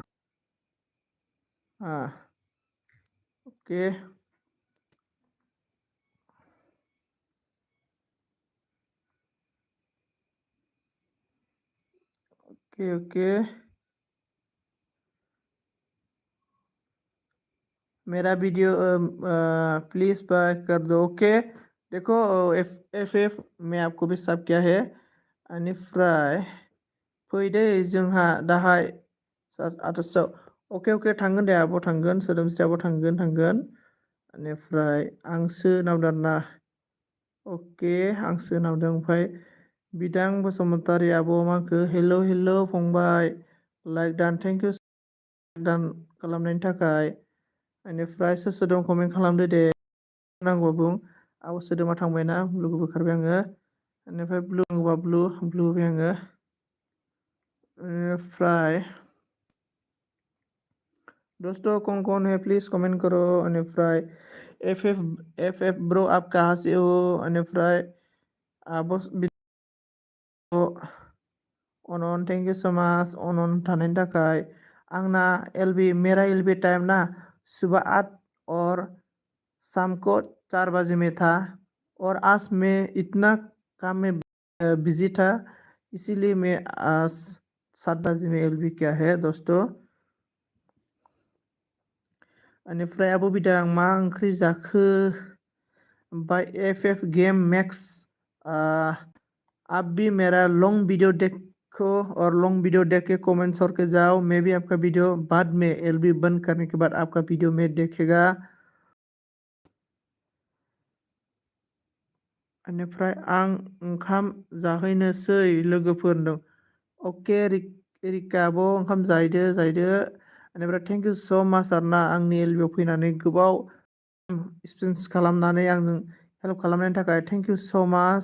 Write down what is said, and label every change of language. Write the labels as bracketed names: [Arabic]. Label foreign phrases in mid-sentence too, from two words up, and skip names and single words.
[Hindi] हाँ, ओके ओके ओके। मेरा वीडियो प्लीज़ बाय कर दो, ओके। देखो एफ में आपको भी सब क्या है। [Bodo] बेनिफ्राय फैदो जोंहा दाहाय आथासाव। अके अके थांगोन दे, आब' थांगोन, सोदोमस्रि आब' थांगोन। बेनिफ्राय आं सोनावदों आरोना। अके आं सोनावदों। ओमफ्राय बिदां बसुमतारी आब' माखो हेल' हेल' फंबाय। लाइक दान, [English] thank you [Bodo] दान खालामनायनि थाखाय। बेनिफ्राय सोर सोर दं कमेन्ट खालामदो दे। नांगौबा बुं। आब' सोदोमा थांबायना, ब्लुखौ बोखारबाय आङो। बेनिफ्राय ब्लु नांगौबा ब्लु होबाय आङो। [Hindi] बेनिफ्राय दोस्तों कौन है प्लीज़ कमेंट करो। बेनिफ्राय एफ ब्रो आप कहाँ से हो। [Bodo] बेनिफ्राय आब' अनन [English] thank you so much [Bodo] अनन थानायनि थाखाय। [Hindi] आंना मेरा एलबी टाइम ना सुबह 8 और शाम को 4 बजे में था। और आज मैं इतना काम में बिजी था, इसीलिए मैं आज 7 बजे में एलबी क्या है दोस्तों। [Bodo] बेनिफ्राय आब' बिदां मा ओंख्रि जाखो। [English] bye F Game Max. [Hindi] आप भी मेरा [English] long video [Hindi] देखो और [English] long video [Hindi] देख के कमेंट्स करके जाओ। मैं भी आपका वीडियो बाद में एलबी बंद करने के बाद आपका वीडियो में देखेगा। [Bodo] बेनिफ्राय आं ओंखाम जाहैनोसै लोगोफोरनो। अके रिका आब' ओंखाम जाहैदो। बेनिफ्राय [English] thank you so much [Bodo] आरोना आंनि एलबियाव फैनानै गोबाव एक्सपिरियेन्स खालामनानै आंजों हेल्प खालामनायनि थाखाय [English] thank you so much.